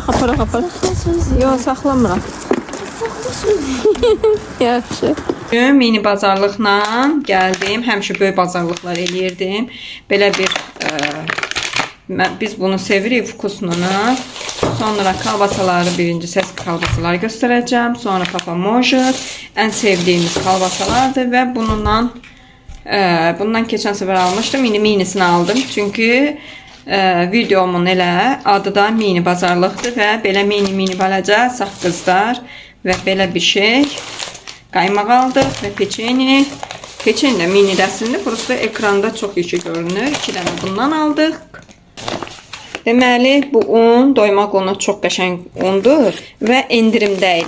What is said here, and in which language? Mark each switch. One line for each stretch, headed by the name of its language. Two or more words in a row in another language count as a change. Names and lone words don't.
Azerbaijani: Saxla sözlü. Yox, saxlamıram. Saxla sözlü. Yaxşı. Mini bazarlıqla gəldim. Həmişə böyük bazarlıqlar eləyirdim. Belə bir biz bunu sevirik vkusnunu.
Turkish: Sonra kalbasaları, birinci ses kalbasaları göstereceğim. Sonra papamojit. En sevdiğimiz kalbasalardır ve bundan geçen sefer almıştım. Yine minisini aldım.
Azerbaijani: Çünkü videomun elə adı da mini bazarlıqdır və belə mini balaca saqqızlar və belə bir şey. Qaymaq aldıq və peçeni. Peçeni də minidəsində. Burası ekranda çox yaxşı görünür. 2 dənə bundan aldıq. Deməli, bu un, doymaq unu çox qəşəng undur və endirimdə idi.